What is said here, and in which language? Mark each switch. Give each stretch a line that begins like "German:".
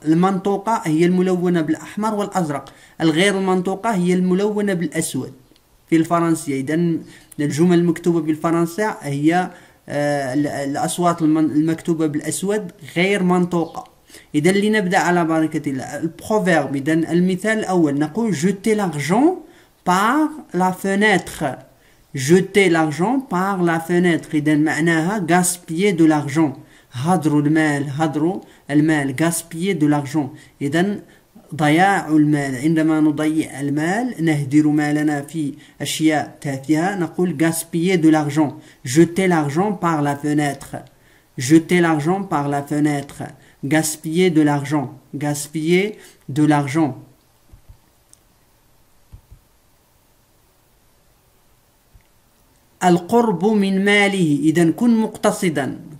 Arabic: المنطوقة هي الملونة بالأحمر والأزرق، الغير المنطوقة هي الملونة بالأسود في الفرنسية. إذن الجمل المكتوبة بالفرنسية هي الأصوات المكتوبة بالأسود غير منطوقة. إذن لنبدأ على بركة الله. البروفيرب، إذن المثال الأول نقول
French: jeter l'argent par la fenêtre. jeter l'argent par la fenêtre.
Arabic: إذن معناها
French: gaspiller de l'argent.
Arabic: هدروا المال
French: gaspiller de l'argent.
Arabic: إذن ضياع المال. عندما نضيع المال نهدر مالنا في أشياء تافهة نقول
French: gaspiller de l'argent. jeter l'argent par la fenêtre. jeter l'argent par la fenêtre. gaspiller de l'argent. gaspiller de l'argent.
Arabic: القرب من ماله. إذن كن مقتصدا.